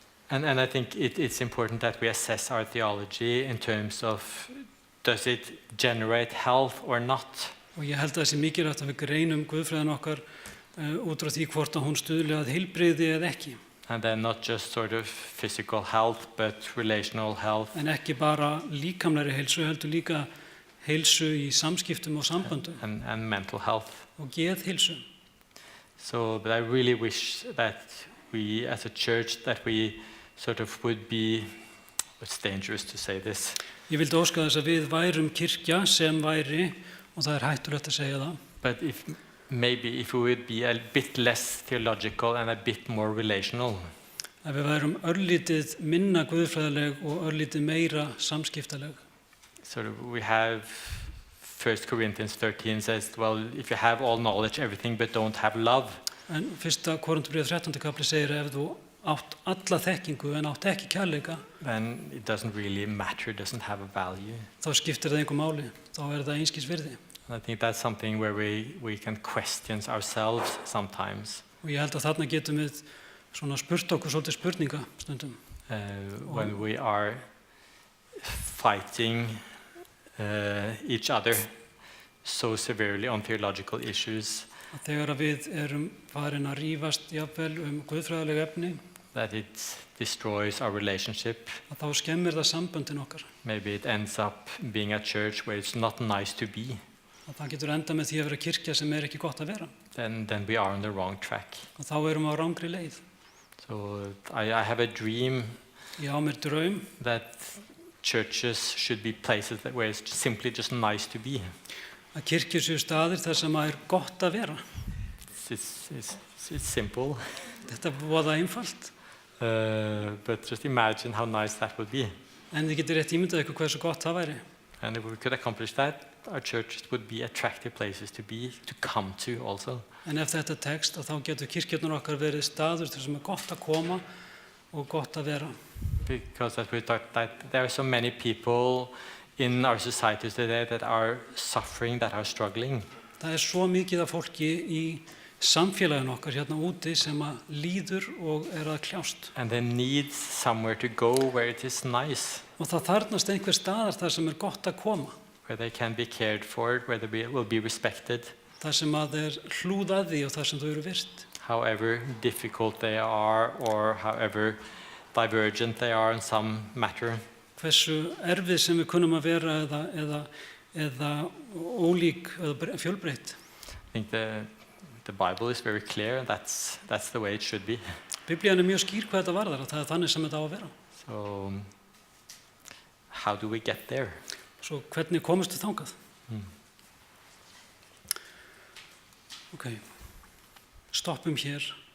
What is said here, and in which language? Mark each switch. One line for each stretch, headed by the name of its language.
English: And I think it's important that we assess our theology in terms of, does it generate health or not?
Icelandic: Og ég held að það sé mikilvægt að við greinum guðfræðin okkar út frá því hvort að hún stuðli að heilbrigði eða ekki.
English: And then not just sort of physical health, but relational health.
Icelandic: En ekki bara líkamlegri heilsu, heldur líka heilsu í samskiptum og samböndum
English: And mental health.
Icelandic: og geðheilsu.
English: So, but I really wish that we as a church, that we sort of would be, it's dangerous to say this,
Icelandic: Ég vildi óska þess að við værum kirkja sem væri, og það hættulegt að segja það,
English: but maybe if we would be a bit less theological and a bit more relational.
Icelandic: að við værum örlítið minna guðfræðileg og örlítið meira samskiptaleg.
English: Sort of, we have 1 Corinthians 13 says, well, if you have all knowledge, everything, but don't have love,
Icelandic: En 1. Korinthubréf 13. kapli segir að ef þú átt alla þekkingu en átt ekki kærleika,
English: then it doesn't really matter, it doesn't have a value.
Icelandic: þá skiptir það engu máli, þá það einskis virði.
English: I think that's something where we can question ourselves sometimes.
Icelandic: Og ég held að þarna getum við svona spurt okkur svolítið spurninga stundum.
English: When we are fighting each other so severely on theological issues
Icelandic: Að þegar að við erum farin að rífast jafnvel guðfræðileg efni,
English: that it destroys our relationship.
Icelandic: að þá skemmir það samböndin okkar.
English: Maybe it ends up being a church where it's not nice to be.
Icelandic: Að það getur enda með því að vera kirkja sem ekki gott að vera.
English: Then we are on the wrong track.
Icelandic: Og þá erum við á rangri leið.
English: So I have a dream
Icelandic: Ég á mér draum
English: that churches should be places where it's simply just nice to be.
Icelandic: að kirkjur séu staðir þar sem að gott að vera.
English: It's simple,
Icelandic: Þetta er voða einfalt.
English: but just imagine how nice that would be.
Icelandic: En þið getur rétt ímyndað ykkur hversu gott það væri.
English: And if we could accomplish that, our churches would be attractive places to come to also.
Icelandic: En ef þetta tekst, þá getur kirkjurnar okkar verið staður þar sem er gott að koma og gott að vera.
English: Because as we talked, that there are so many people in our societies today that are suffering, that are struggling.
Icelandic: Það er svo mikið af fólki í samfélaginu okkar hérna úti sem að líður og er að kljást.
English: And they need somewhere to go where it is nice,
Icelandic: Og það þarfnast einhver staðar þar sem er gott að koma.
English: where they can be cared for, where they will be respected,
Icelandic: Þar sem að er hlúð að því og þar sem þau eru virt.
English: however difficult they are or however divergent they are in some matter.
Icelandic: Hversu erfið sem við kunnum að vera eða ólík eða fjölbreytt.
English: I think the Bible is very clear, and that's the way it should be.
Icelandic: Biblían er mjög skýr hvað þetta varðar og það er þannig sem þetta á að vera.
English: So how do we get there?
Icelandic: Svo hvernig komumst við þangað? Ok, stoppum hér.